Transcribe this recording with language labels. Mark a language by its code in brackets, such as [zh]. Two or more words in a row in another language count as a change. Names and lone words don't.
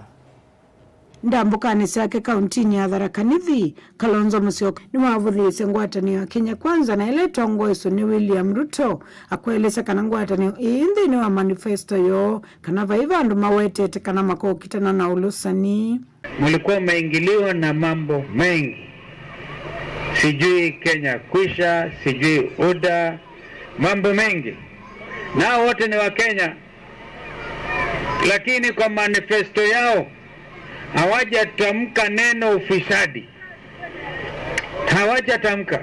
[kam] ndambukani sake kauntini ya Tharaka Nithi. Kalonzo Musyoka ni wavuthise ngwatanio ya Kenya Kwanza na ile tongoeso ni William Ruto akwelesa kana ngwatanio indi ni wa manifesto yo kana vaiva andu mawetete kana makokitana na ulusani. [sw] Mulikuwa maingiliwa na mambo mengi, sijui Kenya kwisha, sijui UDA, mambo mengi, nao wote ni wa Kenya, lakini kwa manifesto yao hawajatamka neno ufisadi, hawajatamka.